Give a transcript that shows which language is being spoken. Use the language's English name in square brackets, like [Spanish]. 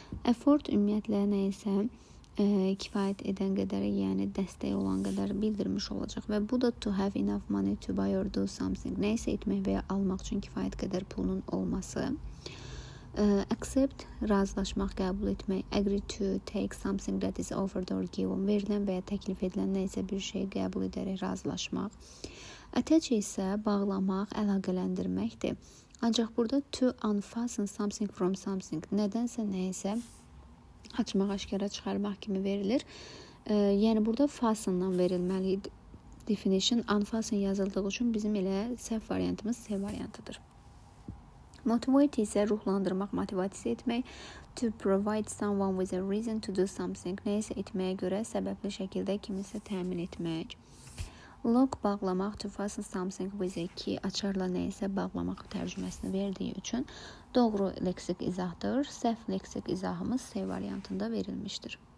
[Azerbaijani] Afford ümumiyyətlə nəysə kifayət edən qədərə, yəni dəstək olan qədər bildirmiş olacaq və bu da [English] to have enough money to buy or do something. [Azerbaijani] Nəysə etmək və ya almaq üçün kifayət qədər pulunun olması. Accept, razılaşmaq, qəbul etmək. [English] Agree to take something that is offered or given. [Azerbaijani] Verilən və ya təklif edilən nəysə bir şeyi qəbul edərək razılaşmaq. Attach isə bağlamaq, əlaqələndirməkdir. Ancaq burada [English] to unfasten something from something. [Azerbaijani] Nədənsə nəysə açmaq, aşkara çıxarmaq kimi verilir. Yəni burada fastendan verilməli definition. Unfasten yazıldığı üçün bizim elə səhv variantımız C variantıdır. Motivate isə ruhlandırmaq, motivasiya etmək. [English] To provide someone with a reason to do something. [Azerbaijani] Nəysə etməyə görə səbəbli şəkildə kimisə təmin etmək. Lock bağlamaq, [English] to fasten something with a key. [Azerbaijani] Açarla nəysə bağlamaq tərcüməsini verdiyi üçün doğru leksik izahdır. Səhv leksik izahımız C variantında verilmişdir.